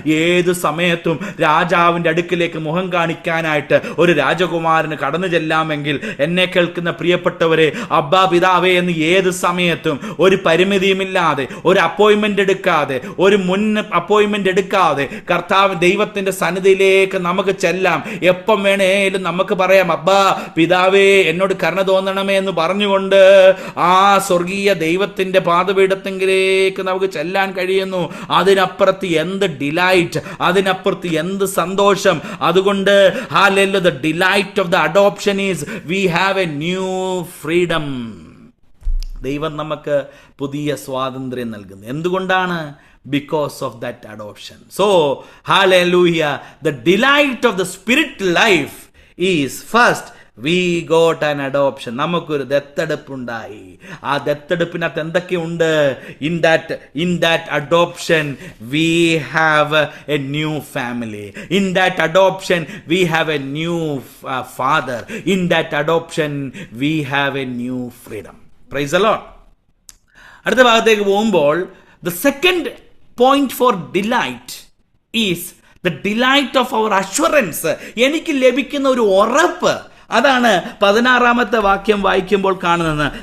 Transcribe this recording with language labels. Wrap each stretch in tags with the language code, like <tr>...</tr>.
<ml>ഏത് സമയത്തും രാജാവിൻ്റെ അടുക്കിലേക്ക് മുഖം കാണിക്കാനായിട്ട് ഒരു രാജകുമാരന് കടന്നു ചെല്ലാമെങ്കിൽ എന്നെ കേൾക്കുന്ന പ്രിയപ്പെട്ടവരെ, അബ്ബാ പിതാവേ എന്ന് ഏത് സമയത്തും ഒരു പരിമിതിയുമില്ലാതെ, ഒരു അപ്പോയിന്റ്മെന്റ് എടുക്കാതെ, ഒരു മുൻ അപ്പോയിന്റ്മെന്റ് എടുക്കാതെ കർത്താവ് ദൈവത്തിന്റെ സന്നിധിയിലേക്ക് നമുക്ക് ചെല്ലാം. എപ്പം വേണേലും നമുക്ക് പറയാം, അബ്ബാ പിതാവേ എന്നോട് കരുണ തോന്നണമേ എന്ന് പറഞ്ഞുകൊണ്ട് ആ സ്വർഗീയ ദൈവത്തിന്റെ പാദപീഠത്തിലേക്ക് നമുക്ക് ചെല്ലാൻ കഴിയുന്നു. അതിനപ്പുറത്ത് എന്ത് ഡിലൈറ്റ്, അതിനപ്പുറത്ത് എന്ത് സന്തോഷം.</ml> <en>അതുകൊണ്ട് hallelujah, the delight of the adoption is we have a new freedom.</en> <ml>ദൈവം നമുക്ക് പുതിയ സ്വാതന്ത്ര്യം നൽകുന്നു. എന്തുകൊണ്ടാണ്?</ml> <en>because of that adoption. So hallelujah, the delight of the spirit life is first we got an adoption.</en> <ml>നമുക്കൊരു ദത്തെടുപ്പുണ്ടായി. ആ ദത്തെടുപ്പിനകത്ത് എന്തൊക്കെയുണ്ട്?</ml> <en>in that adoption we have a new family. In that adoption we have a new father. In that adoption we have a new freedom. Praise the Lord.</en> <ml>അടുത്ത ഭാഗത്തേക്ക് പോകുമ്പോൾ</ml> <en>the second point for delight is the delight of our assurance.</en> <ml>എനിക്ക് ലഭിക്കുന്ന ഒരു ഉറപ്പ്, അതാണ് 16-ാമത്തെ വാക്യം വായിക്കുമ്പോൾ കാണുന്നത്.</ml>